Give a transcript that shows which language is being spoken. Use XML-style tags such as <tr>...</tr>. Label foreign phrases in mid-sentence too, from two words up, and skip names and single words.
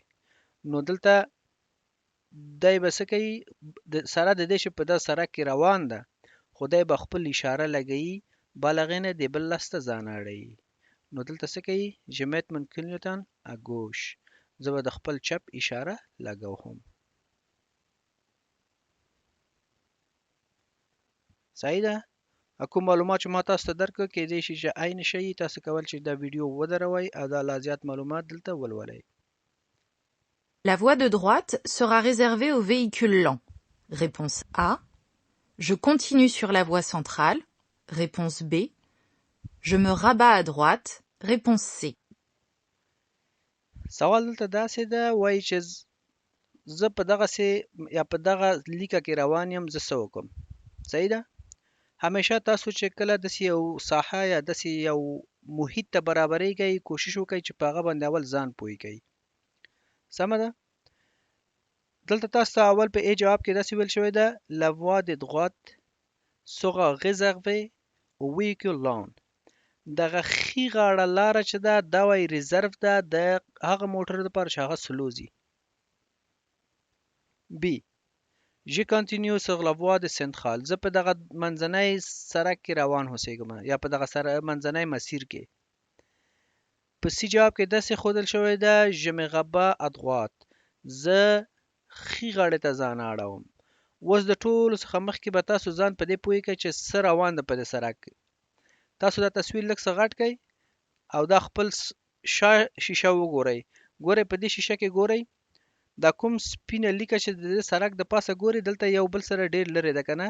<ps>نو دلته دی به څه کوي سره د دې چې په دا سړک کې روان ده خو دی به خپل اشاره لګوي بل هغې نه د بل لاس ته ځان اړوي. نو دلته څه کوي</ps> <fr>Je met mon clignotant à gauche.</fr> <ps>زه به د خپل چپ اشاره لګوم. صحیح ده؟ کوم معلومات چې ما تاسو ته درکړ کېدای شي چې عین شي تاسو کول چې دا ویډیو ودروئ او دا لا زیات معلومات دلته ولولئ.</ps> <fr>La voie de droite sera réservée aux véhicules lents. Réponse A. Je continue sur la voie centrale. Réponse B. Je me rabats à droite. Réponse C.</fr> <ps>سوال دلته داسې ده وایي چې زه په دغسې یا په دغه لیکه کې روان یم زه څه وکړم. صحیح ده؟ همیشه تاسو چې کله داسې یو ساحه یا داسې یو محیط ته برابرېږئ کوشش وکئ چې په هغه باندې اول ځان پوه کئ. سمه ده؟ دلته تاسو ته اول په ای جواب کې داسې ویل شوی ده</ps> <fr>La voie de droite sera réservée aux véhicules lents.</fr> <ps>دغه ښي غاړه لاره چې ده دا وایي ریزرف ده د هغه موټر لپاره چې هغه سلو ځي.</ps> <fr>B. Je continue sur la voie de centrale.</fr> <ps>زه په دغه منځنی سړک کې روان اوسېږم یا په دغه منځنی مسیر کې. په سی جواب کې داسې ښودل شوی ده</ps> <fr>Je me rabats à droite.</fr> <ps>زه ښي غاړې ته ځان اړوم. اوس د ټولو څخه مخکې به تاسو ځان په دې پوه کړئ چې څه روان ده په دې سړک. تاسو دا تصویر لږ څه غټ کړئ او دا خپل شا شیشه وګورئ. ګورئ په دې شیشه کې ګورئ دا کوم سپینه لیکه چې د دې سړک د پاسه ګورئ دلته یو بل سره ډېر لرې ده که نه؟</ps>